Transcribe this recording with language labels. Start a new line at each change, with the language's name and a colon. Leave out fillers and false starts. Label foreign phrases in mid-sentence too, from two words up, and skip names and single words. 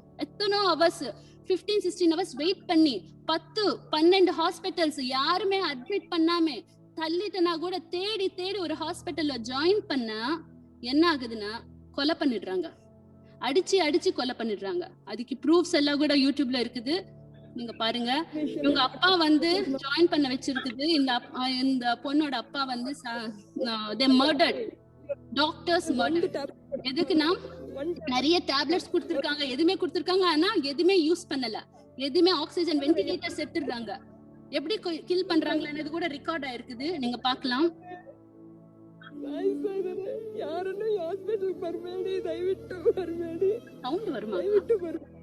Tamil: எத்தனோ ஹவர்ஸ் 15-16 hours வெயிட் பண்ணி 10-12 ஹாஸ்பிட்டல்ஸ் யாருமே அட்மிட் பண்ணாம தள்ளிட்டனா கூட தேடி ஒரு ஹாஸ்பிட்டல்ல ஜாயின் பண்ணா என்ன ஆகுதுன்னா கொலை பண்ணிடுறாங்க, அடிச்சு கொலை பண்ணிடுறாங்க. அதுக்கு ப்ரூஃப்ஸ் எல்லாம் கூட யூடியூப்ல இருக்குது, நீங்க பாருங்க. இவங்க அப்பா வந்து ஜாயின் பண்ண வச்சிருக்குது. இந்த பொண்ணோட அப்பா வந்து
English: they murdered,
Tamil: டாக்டர்ஸ் மர்டர். எதுக்குன்னா நிறைய டேப்லெட்ஸ் கொடுத்திருக்காங்க, எதுவுமே கொடுத்திருக்காங்க, ஆனா எதுவுமே யூஸ் பண்ணல, எதுவுமே ஆக்சிஜன் வென்டிலேட்டர்ஸ் எடுத்துடுறாங்க. எப்படி கில் பண்றாங்கன்னு கூட ரெக்கார்ட் ஆயிருக்குது, நீங்க பார்க்கலாம்.
Kannada: யாரನ್ನು ಹಾಸ್ಪಿಟಲ್ ಬರಬೇಡಿ, ದಯವಿಟ್ಟು ಬರಬೇಡಿ.
Tamil: ಸೌಂಡ್ வருமா?
Kannada: ದಯವಿಟ್ಟು ಬರಬೇಡಿ.